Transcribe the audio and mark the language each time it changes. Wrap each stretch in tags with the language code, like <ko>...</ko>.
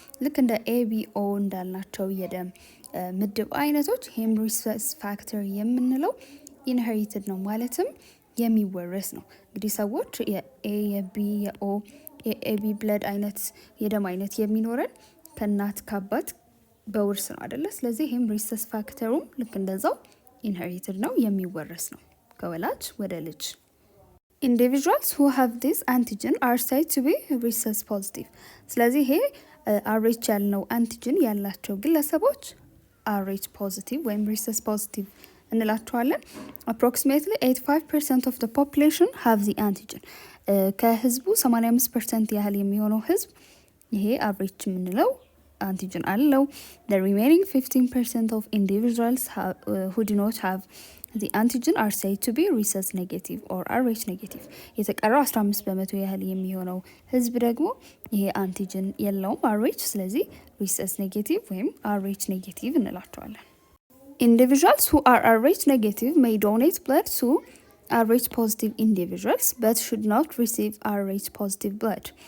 <am>ልክ እንደ ABO እንዳልናቸው የደም ምድብ አይነቶች ይህም rhesus factor የምንለው inherited ነው፣ ማለትም የሚወረስ ነው። እንግዲህ ሰዎች የኤ የቢ የኦ የኤቢ ብለድ አይነት የደም አይነት የሚኖረን ከእናት ከአባት በውርስ ነው አይደለ? ስለዚህ ይህም rhesus ፋክተሩም ልክ እንደዛው ኢንሄሪትድ ነው፣ የሚወረስ ነው ከወላጅ ወደ ልጅ።</am> <en>Individuals who have this antigen are said to be rhesus positive.</en> <am>ስለዚህ ይሄ RH ያልነው አንቲጅን ያላቸው ግለሰቦች RH positive ወይም rhesus positive እንላቸዋለን።</am> <en>Approximately 85% of the population have the antigen.</en> <am>ከህዝቡ 85% ያህል የሚሆነው ህዝብ ይሄ አቨሬጅ የምንለው አንቲጅን አለው።</am> <en>The remaining 15% of individuals who do not have the antigen are said to be rhesus negative or RH negative።</en> <am>የተቀረው 15% ያህል የሚሆነው ህዝብ ደግሞ ይሄ አንቲጅን የለውም RH፣ ስለዚህ rhesus negative ወይም RH negative እንላቸዋለን።</am> <en>Individuals who are RH negative may donate blood to RH positive individuals but should not receive RH positive blood።</en>